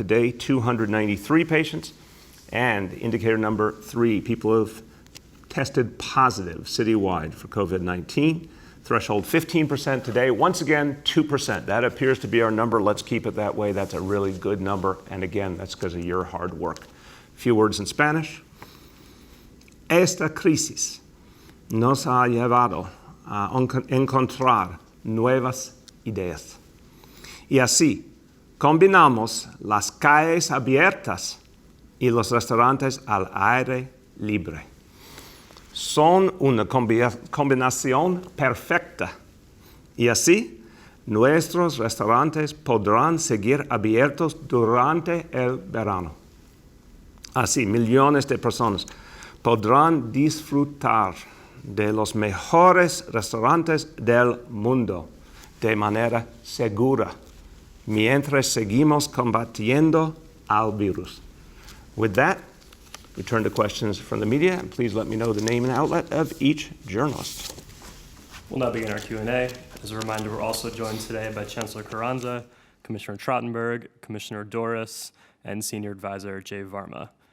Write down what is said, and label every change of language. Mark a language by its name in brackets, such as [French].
[English] Today, 293 patients. And indicator number 3, people have tested positive citywide for COVID-19. Threshold 15% today. Once again, 2%. That appears to be our number. Let's keep it that way. That's a really good number. And again, that's because of your hard work. A few words in Spanish. [Spanish] Esta crisis nos ha llevado a encontrar nuevas ideas. Y así, combinamos las calles abiertas y los restaurantes al aire libre. Son una combinación perfecta. Y así, nuestros restaurantes podrán seguir abiertos durante el verano. Así, millones de personas podrán disfrutar de los mejores restaurantes del mundo de manera segura, mientras seguimos combatiendo al virus. [English] With that, we turn to questions from the media, and please let me know the name and outlet of each journalist. We'll now begin our Q&A. As a reminder, we're also joined today by Chancellor Carranza, Commissioner Trottenberg, Commissioner Doris, and Senior Advisor Jay Varma.